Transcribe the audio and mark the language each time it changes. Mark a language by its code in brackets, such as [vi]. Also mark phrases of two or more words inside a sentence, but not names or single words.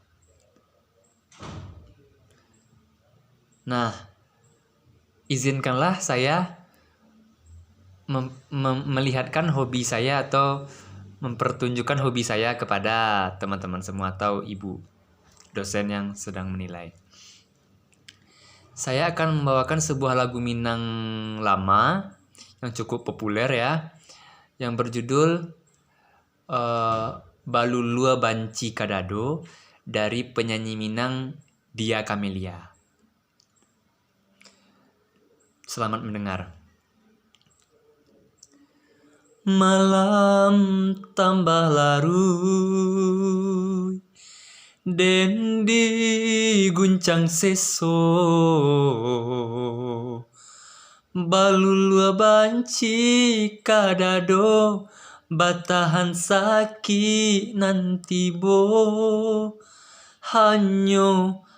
[id] Nah, izinkanlah saya melihatkan hobi saya atau mempertunjukkan hobi saya kepada teman-teman semua atau ibu dosen yang sedang menilai. Saya akan membawakan sebuah lagu Minang lama yang cukup populer ya, yang berjudul Balulua Banci Kadado dari penyanyi Minang Dia Camelia. Selamat mendengar. [min] Malam tambah larut, den diguncang seso, balulua banci kadado, batahan sakit nanti bo, hanyo